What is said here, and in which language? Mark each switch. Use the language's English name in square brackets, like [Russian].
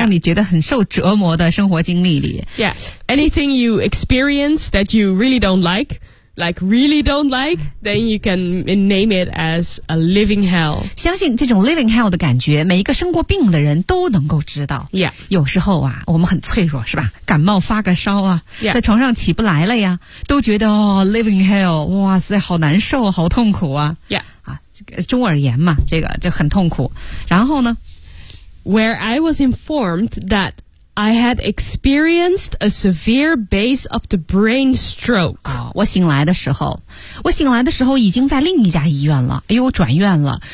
[Chinese] 让你觉得很受折磨的生活经历里。 [English] Yeah, anything you experience that you really don't like, like really don't like, then you can name it as a living hell. [Chinese] 相信这种 living hell 的感觉每一个生过病的人都能够知道。 [English] Yeah. [Chinese] 有时候啊我们很脆弱是吧，感冒发个烧啊、 [English] yeah. [Chinese] 在床上起不来了呀，都觉得、哦、living hell, 哇塞好难受好痛苦啊。 [English] Yeah. [Chinese] 啊，中耳炎嘛，这个就很痛苦。然后呢 [English] ?Where I was informed that I had experienced a severe case of the brain stroke. [Chinese] 我醒来的时候已经在另一家医院了，哎呦，转院了。